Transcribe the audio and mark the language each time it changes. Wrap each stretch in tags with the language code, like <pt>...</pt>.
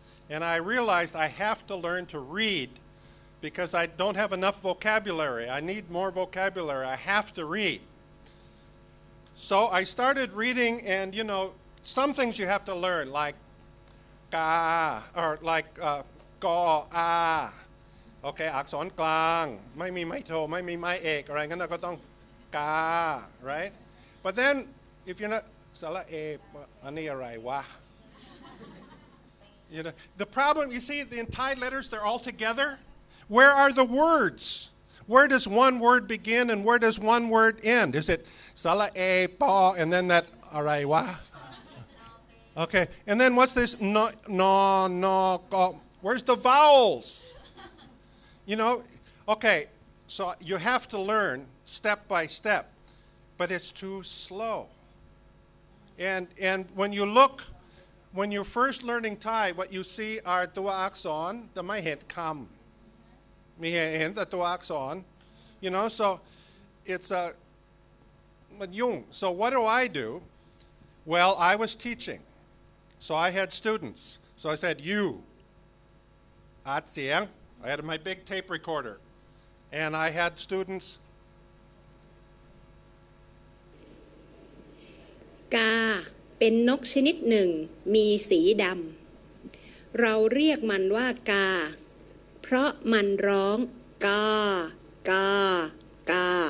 <en>And I realized I have to learn to read because I don't have enough vocabulary. I need more vocabulary. I have to read. So I started reading, and you know, some things you have to learn, like ka, or like go, a.</en> <th>Okay, อักษรกลางไม่มีไม้โทไม่มีไม้เอกอะไรงั้นเราก็ต้องกา right?</th> <en>But then if you're not</en> <th>สระเออันนี้อะไรวะ</th> <en>You know, the problem, you see, the Thai letters, they're all together. Where are the words? Where does one word begin and where does one word end? Is it สระเอปอ and then that</en> <th>อะไรวะ?</th> <en>Okay, and then what's this no, go? Where's the vowels? You know, okay, so you have to learn step by step, but it's too slow. And when you look, when you're first learning Thai, what you see are</en> <th>ตัวอักษรแต่ไม่เห็นคำมีเห็นแต่ตัวอักษร</th> <en>you know, so it's</en> <th>มันยุ่ง</th> <en>so what do I do? Well, I was teaching, so I had students, so I said you</en> <th>อัดเสียง</th> <en>I had my big tape recorder, and I had students</en> <th>กาเป็นนกชนิดหนึ่งมีสีดำเราเรียกมันว่ากาเพราะมันร้องกากากา</th>